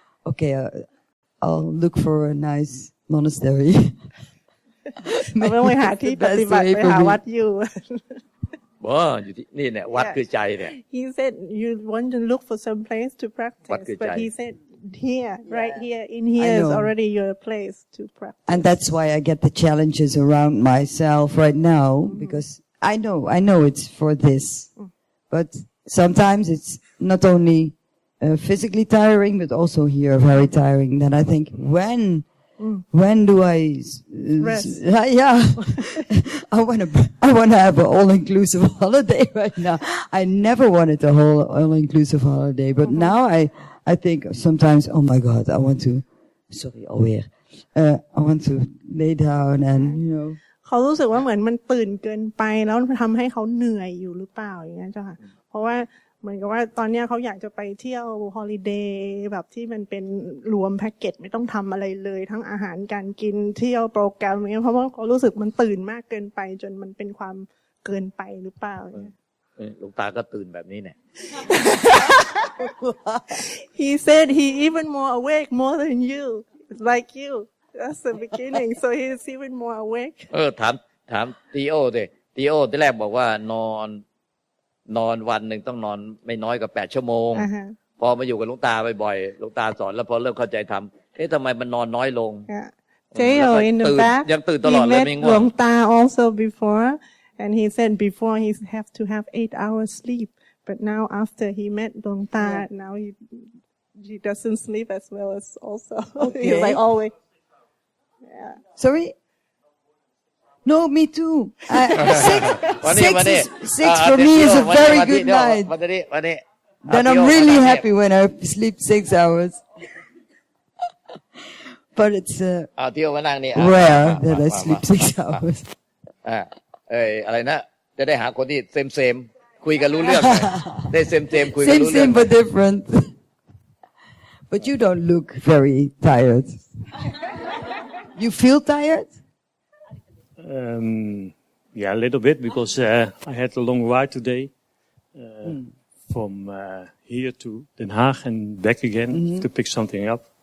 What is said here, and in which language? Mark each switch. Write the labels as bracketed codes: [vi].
[en] Okay, I'll look for a nice monastery. [th] เราต้องไปหาที่ปฏิบัติไปหาวัดอยู่ อยู่ที่นี่เนี่ยวัดคือใจเนี่ย [en] He said you want to look for some place to practice, but he said here, right here, in here is already your place to practice. And that's why I get the challenges around myself right now because I know it's for this, but sometimes it's not only physically tiring, but also here very tiring. Then I think when do I rest? Yeah, I want to have an all-inclusive holiday right now. I never wanted a whole all-inclusive holiday, but now I think sometimes, oh my God, I want to. Sorry, [nl] alweer. [en] I want to lay down and [th] เขารู้สึกว่าเหมือนมันตื่นเกินไปแล้วทำให้เขาเหนื่อยอยู่หรือเปล่าอย่างนั้นจ้ะค่ะเพราะว่าเหมือนกับว่าตอนนี้เขาอยากจะไปเที่ยวฮอลิเดย์แบบที่มันเป็นรวมแพ็กเกจไม่ต้องทำอะไรเลยทั้งอาหารการกินเที่ยวโปรแกรมอย่างเงี้ยเพราะว่าเขารู้สึกมันตื่นมากเกินไปจนมันเป็นความเกินไปหรือเปล่า หลวงตาก็ตื่นแบบนี้เนี่ย [en] He said he even more awake more than you like you That's the beginning so he's even more awake [th] ถามตีโอสิตีโอที่แรกบอกว่านอนวันหนึ่งต้องนอนไม่น้อยกว่า8 ชั่วโมงพอมาอยู่กับหลวงตาบ่อยๆหลวงตาสอนแล้วพอเริ่มเข้าใจทำทำไมมันนอนน้อยลง [en] Teo in the back [th] ยังตื่นตลอดเลยไม่ง่วง [en] หลวงตา also before and he said before he have to have 8 hours sleep but now after he met หลวงตาnow he doesn't sleep as well as also he's like always Sorry? No, me too. 6 for me is a very good night. Then I'm really happy when I sleep 6 hours. But it's rare that I sleep 6 hours. [th] อะไรนะจะได้หาคนที่เซมคุยกันรู้เรื่องได้เซมคุยกันรู้เรื่อง [en] Same but different. But you don't look very tired. You feel tired? Yeah, a little bit because I had a long ride today from here to Den Haag and back again to pick something up.